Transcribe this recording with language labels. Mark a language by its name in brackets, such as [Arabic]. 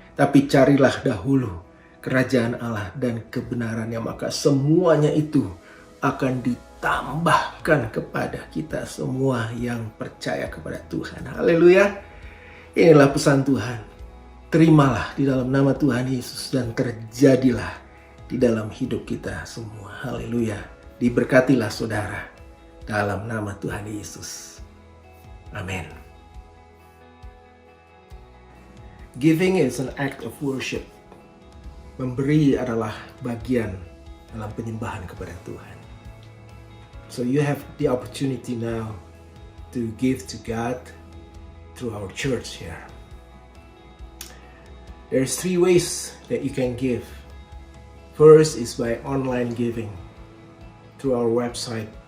[Indonesian] Tapi carilah dahulu kerajaan Allah dan kebenarannya, maka semuanya itu akan ditambahkan kepada kita semua yang percaya kepada Tuhan. Haleluya. Inilah pesan Tuhan. Terimalah di dalam nama Tuhan Yesus dan terjadilah di dalam hidup kita semua. Haleluya. Diberkatilah saudara dalam nama Tuhan Yesus. Amin. [English] Giving is an act of worship. [Indonesian] Memberi adalah bagian dalam penyembahan kepada Tuhan. [English] So you have the opportunity now to give to God through our church here. There's 3 ways that you can give. First is by online giving through our website.